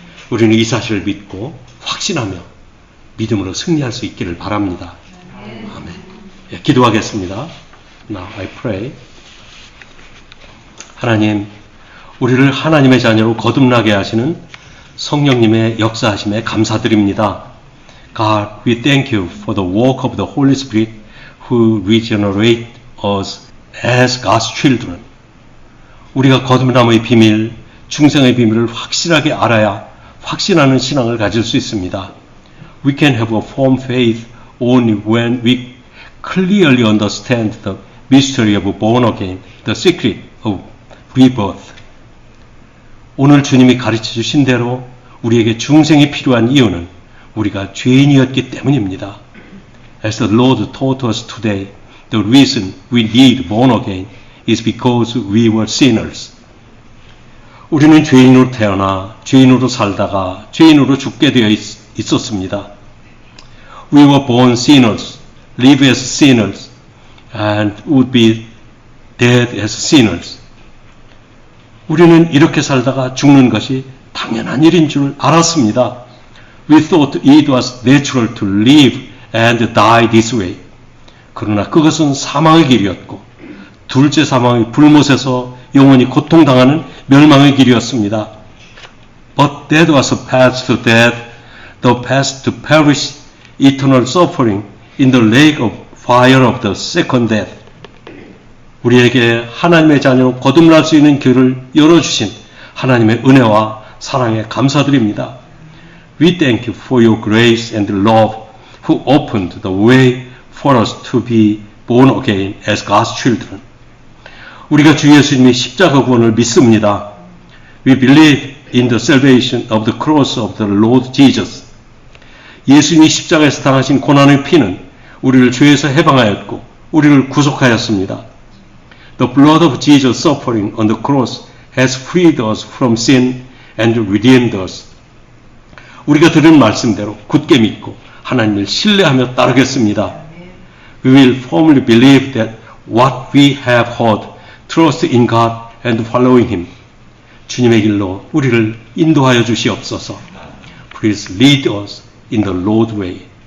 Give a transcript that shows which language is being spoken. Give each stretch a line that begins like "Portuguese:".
Korean: 우리는 이 사실을 믿고 확신하며 믿음으로 승리할 수 있기를 바랍니다. 아멘. 기도하겠습니다.
English: Now I pray.
Korean: 하나님, 우리를 하나님의 자녀로 거듭나게 하시는 성령님의 역사하심에 감사드립니다.
English: God, we thank you for the work of the Holy Spirit who regenerate us as God's children.
Korean: 우리가 거듭남의 비밀, 중생의 비밀을 확실하게 알아야 확신하는 신앙을 가질 수 있습니다.
English: We can have a firm faith only when we clearly understand the mystery of born again, the secret of rebirth.
Korean: 오늘 주님이 가르쳐 주신 대로 우리에게 중생이 필요한 이유는 우리가 죄인이었기 때문입니다.
English: As the Lord taught us today, the reason we need born again is because we were sinners.
Korean: 우리는 죄인으로 태어나 죄인으로 살다가 죄인으로 죽게 되어 있었습니다.
English: We were born sinners, live as sinners, and would be dead as sinners.
Korean: 우리는 이렇게 살다가 죽는 것이 당연한 일인 줄 알았습니다.
English: We thought it was natural to live and die this way.
Korean: 그러나 그것은 사망의 길이었고 둘째 사망이 불못에서 영원히 고통당하는 멸망의 길이었습니다.
English: But that was a path to death, the path to perish, eternal suffering in the lake of fire of the second death.
Korean: 우리에게 하나님의 자녀로 거듭날 수 있는 길을 열어주신 하나님의 은혜와 사랑에 감사드립니다.
English: We thank you for your grace and love who opened the way for us to be born again as God's children.
Korean: 우리가 주 예수님의 십자가 구원을 믿습니다.
English: We believe in the salvation of the cross of the Lord Jesus.
Korean: 예수님이 십자가에서 당하신 고난의 피는 우리를 죄에서 해방하였고 우리를 구속하였습니다.
English: The blood of Jesus suffering on the cross has freed us from sin and redeemed us.
Korean: 우리가 들은 말씀대로 굳게 믿고 하나님을 신뢰하며 따르겠습니다.
English: We will firmly believe that what we have heard, trust in God and following Him.
Korean: 주님의 길로 우리를 인도하여 주시옵소서.
English: Please lead us in the Lord's way.